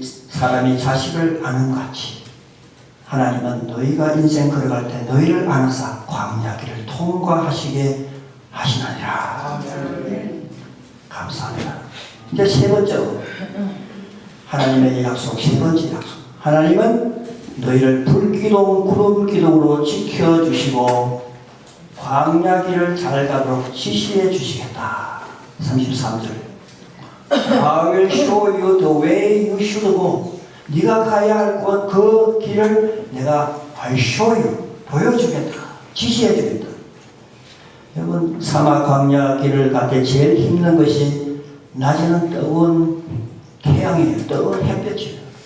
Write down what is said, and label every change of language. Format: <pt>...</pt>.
<ko>사람이 자식을 아는 같이 하나님은 너희가 인생 걸어갈 때 너희를 안아서 광야길을 통과하시게 하시느니라. 감사합니다. 이제 세 번째로 하나님의 약속, 세 번째 약속. 하나님은 너희를 불기둥, 구름기둥으로 지켜주시고 광야길을 잘 가도록 지시해 주시겠다. 33절.</ko> <en>I will show you the way you should go.</en> <ko>네가 가야 할 그 길을 내가</ko> <en>I show you,</en> <ko>보여주겠다. 지시해 주겠다. 여러분 사막 광야 길을 갈 때 제일 힘든 것이 낮에는 뜨거운 태양이에요. 뜨거운 햇볕이에요.</ko>